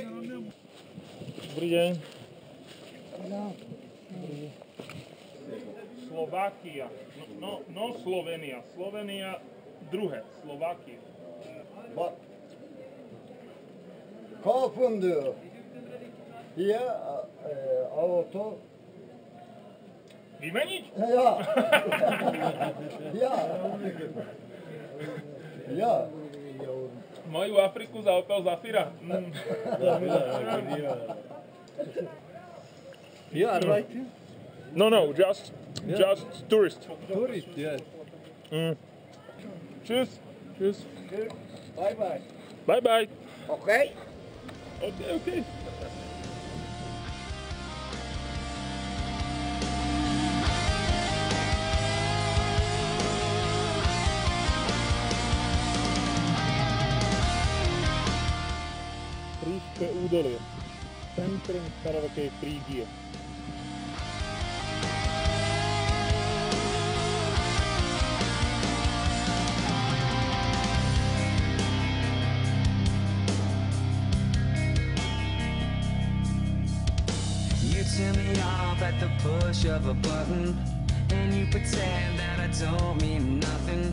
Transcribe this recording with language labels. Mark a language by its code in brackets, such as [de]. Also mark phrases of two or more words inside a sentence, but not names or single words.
[sk] Dobrý deň. Slovakia. No Slovenia. Slovenia druhé. Slovakia. [tr] Kağıt fındığı. [sk] Ya auto. Vymeniť? Ja. Moju Afriku za Opel Zafira. [en] You are right. No, just tourist. Tourist, yes. Cheers. Bye. Bye. Okay. [sk] Okay. Príške údolie. Centrum starovekej Frígie. [en] You turn me off at the push of a button, and you pretend that I don't mean nothing.